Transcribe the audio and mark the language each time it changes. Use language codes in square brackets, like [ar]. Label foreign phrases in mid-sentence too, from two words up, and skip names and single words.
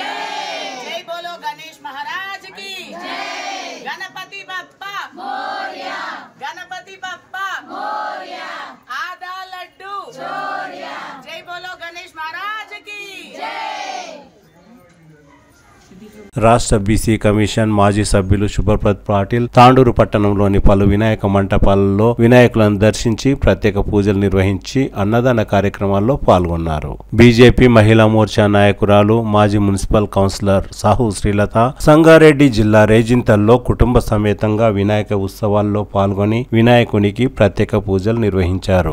[hi] जय बोलो गणेश महाराज की जय। [mr] गणपति बप्पा मोरया, गणपति बप्पा मोरया, [hi] आधा लड्डू चोरिया। जय बोलो गणेश महाराज की जय। [te] రాష్ట్ర బీసీ కమిషన్ మాజీ సభ్యులు శుభప్రద్ పాటిల్ తాండూరు పట్టణంలోని పలు వినాయక మంటపాలలో వినాయకులను దర్శించి ప్రత్యేక పూజలు నిర్వహించి అన్నదాన కార్యక్రమాల్లో పాల్గొన్నారు. బీజేపీ మహిళా మోర్చా నాయకురాలు మాజీ మున్సిపల్ కౌన్సిలర్ సాహు శ్రీలత సంగారెడ్డి జిల్లా రేజింతల్లో కుటుంబ సమేతంగా వినాయక ఉత్సవాల్లో పాల్గొని వినాయకునికి ప్రత్యేక పూజలు నిర్వహించారు.